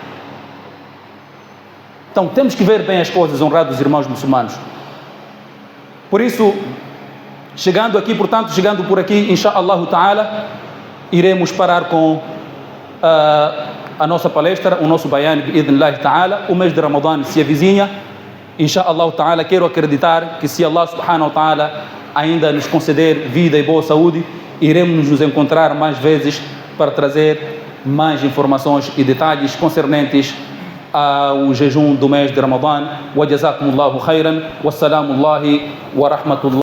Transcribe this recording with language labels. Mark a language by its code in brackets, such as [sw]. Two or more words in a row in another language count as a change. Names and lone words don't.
[pt] Então temos que ver bem as coisas, honrados irmãos muçulmanos. Por isso, chegando por aqui, [ar] إن شاء الله تعالى, [pt] iremos parar com a nossa palestra, o nosso bayan, [ar] بإذن الله تعالى. [pt] O mês de Ramadã se avizinha, [ar] إن شاء الله تعالى. [pt] Quero acreditar que, se [ar] الله سبحانه وتعالى [pt] ainda nos conceder vida e boa saúde, iremos nos encontrar mais vezes para trazer mais informações e detalhes concernentes ao jejum do mês de Ramadã. [ar] وجزاكم الله خيرا والسلام عليكم ورحمة الله.